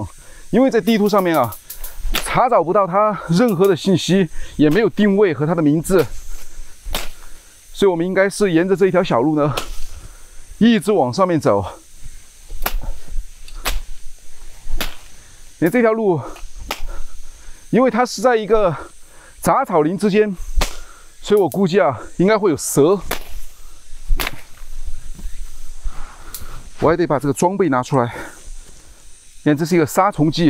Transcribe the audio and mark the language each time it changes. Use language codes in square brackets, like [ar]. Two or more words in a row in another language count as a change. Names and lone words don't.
[zh] 因為在地圖上面查找不到它任何的信息，也沒有定位和它的名字，所以我們應該是沿着這一條小路呢，一直往上面走。你看這條路，因為它是在一個雜草林之間，所以我估計應該會有蛇。我還得把這個裝備拿出來。你看，這是一個殺蟲劑。